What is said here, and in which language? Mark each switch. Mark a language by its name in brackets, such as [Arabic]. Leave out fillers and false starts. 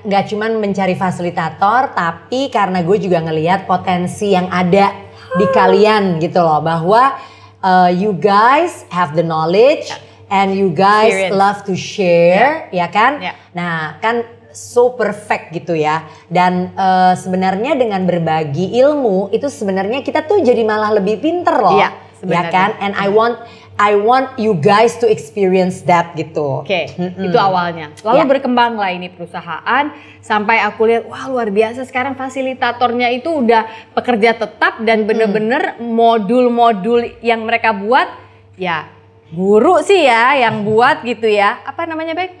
[Indonesian] nggak cuman mencari fasilitator, tapi karena gue juga ngelihat potensi yang ada di kalian gitu loh, bahwa [English] you guys have the knowledge and you guys Experience. love to share, [Indonesian] ya kan? Nah, kan [English] so perfect [Indonesian] gitu ya. Dan sebenarnya dengan berbagi ilmu itu sebenarnya kita tuh jadi malah lebih pinter loh, ya kan? [English] And I want you guys to experience that [Indonesian] gitu. Oke, itu awalnya. Lalu berkembang lah ini perusahaan sampai aku lihat, wah luar biasa sekarang fasilitatornya itu udah pekerja tetap dan bener-bener modul-modul yang mereka buat ya guru sih ya yang buat gitu ya. Apa namanya Bek?